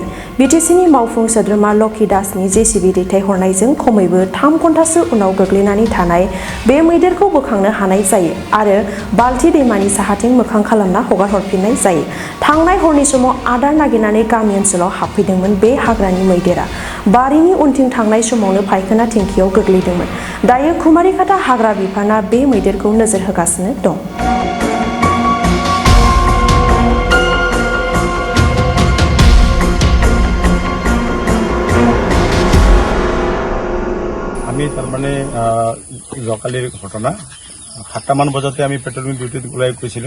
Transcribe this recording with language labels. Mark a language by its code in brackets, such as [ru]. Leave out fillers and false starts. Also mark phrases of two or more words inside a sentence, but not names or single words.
[brx] बिटिसिनि मावफुं सोद्रोमा लकी दासनि जेसिबि दैथायहरनायजों खमैबो 3 घन्टासो उनाव गोग्लैनानै थानाय बे मैदेरखौ बोखांनो हानाय जायो आरो बाल्थि दैमानि साहाथिं मोखां खालामना हगार हरफिननाय जायो। थांनाय हरनि समाव आदार नागिरनानै गामि ओनसोलाव हाबफैदोंमोन बे हाग्रानि मैदेरा। बारिनि उनथिं थांनाय समावनो फायखोना टेंकियाव गोग्लैदोंमोन। दायो कुमारिकाटा हाग्रा बिफाना बे मैदेरखौ नोजोर होगासिनो दं। [as] আমি তাৰমানে যোৱাকালিৰ ঘটনা 7টা মান বজাতে আমি [en] patrolling duty [as] ওলাই গৈছিলোঁ।